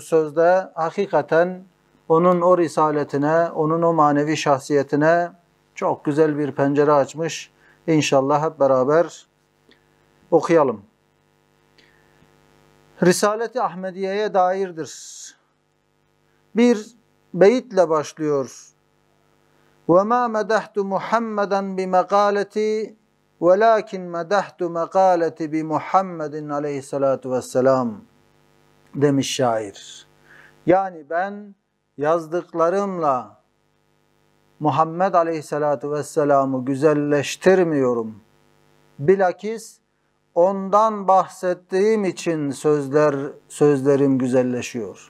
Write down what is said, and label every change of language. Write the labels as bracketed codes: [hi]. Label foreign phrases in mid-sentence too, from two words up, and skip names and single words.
[tr] sözde hakikaten onun o risaletine, onun o manevi şahsiyetine çok güzel bir pencere açmış. İnşallah hep beraber okuyalım. Risalet-i Ahmediye'ye dairdir. Bir beyitle başlıyor. [ar] وَمَا مَدَحْتُ مُحَمَّدًا بِمَقَالَتِي وَلَاكِنْ مَدَحْتُ مَقَالَتِ بِمُحَمَّدٍ عليه الصلاة والسلام [tr] demiş şair. Yani ben yazdıklarımla Muhammed [ar] عليه الصلاة والسلام'ı [tr] güzelleştirmiyorum. Bilakis ondan bahsettiğim için sözlerim güzelleşiyor.